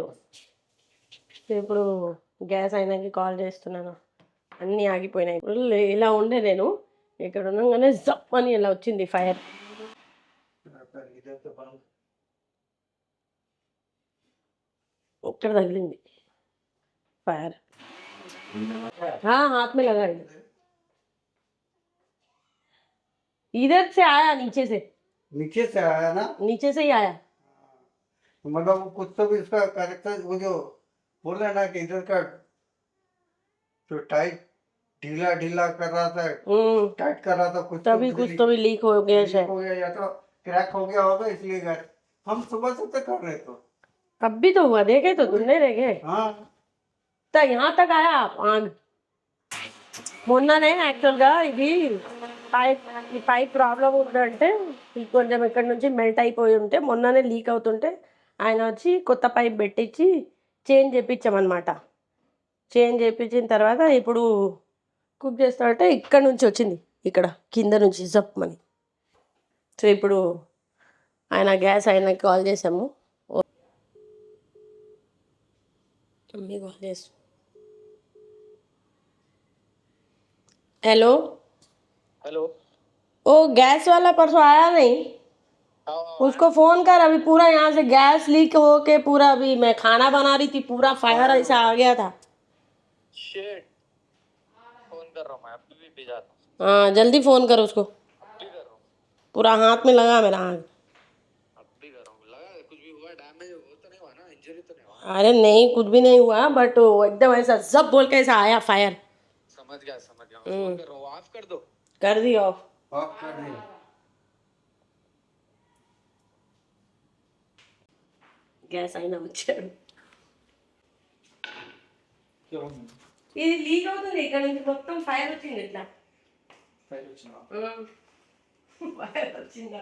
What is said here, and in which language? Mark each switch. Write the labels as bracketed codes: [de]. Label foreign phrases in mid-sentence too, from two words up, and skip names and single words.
[te] ఇప్పుడు గ్యాస్ అయినాక కాల్ చేస్తున్నాను, అన్నీ ఆగిపోయినాయి. ఫుల్ ఇలా ఉండే నేను, ఇక్కడ ఉండగానే జప్ అని ఇలా వచ్చింది ఫైర్. ఇక్కడ తగిలింది फायर। [hi] हाँ हाथ में लगा है, इधर से आया, नीचे से आया ना, नीचे से ही आया। मतलब कुछ तो भी इसका कैरेक्टर, वो जो बोल रहे ना कि इधर का जो टाइट ढीला ढीला कर रहा था, टाइट कर रहा था, कुछ तो भी लीक हो गया, लीक हो गया या तो क्रैक हो गया होगा, इसलिए गए। हम सुबह से तो कर रहे, तो अब भी तो हुआ, देखे तो तुमने देखे। हाँ, तो यहाँ तक आया आग। [te] మొన్ననే యాక్చువల్గా ఇది [en] pipe problem [te] ఉందంటే కొంచెం ఇక్కడ నుంచి మెల్ట్ అయిపోయి ఉంటే మొన్ననే లీక్ అవుతుంటే ఆయన వచ్చి కొత్త పైప్ పెట్టించి చేంజ్ చేయించామన్నమాట. చేంజ్ చేయించిన తర్వాత ఇప్పుడు కుక్ చేస్తామంటే ఇక్కడ నుంచి వచ్చింది, ఇక్కడ కింద నుంచి జప్మని. సో ఇప్పుడు ఆయన గ్యాస్ ఆయనకి కాల్ చేసాము. [en] mummy call [te] చేస్తాం. [hi] हेलो हेलो। ओ गैस वाला परसों आया नहीं, उसको फोन कर। अभी पूरा यहाँ से गैस लीक हो के पूरा, अभी मैं खाना बना रही थी, पूरा फायर ऐसा आ गया था। शिट, फोन कर रहा हूँ मैं, अभी भी भेजा था। हाँ जल्दी फोन कर उसको, अभी कर रहा हूँ, पूरा हाथ में लगा मेरा आग। अभी कर रहा हूँ। लगा कुछ भी हुआ, डैमेज वो तो नहीं हुआ ना, इंजरी तो नहीं हुआ? अरे नहीं, कुछ भी नहीं हुआ, बट एकदम ऐसा सब बोल के ऐसा आया फायर। समझ गया समझ गया, मैं फोन कर रहा हूँ, ऑफ कर दो। कर दी ऑफ। ऑफ कर दिया। [te] గ్యాస్ అయినా వచ్చాడు. [hi] क्यों [te] ఇది లీక్ అవుతుంది, ఇక్కడ నుంచి మొత్తం ఫైర్ వచ్చింది. ఇట్లా ఫైర్ వచ్చిందా? ఫైర్ వచ్చిందా?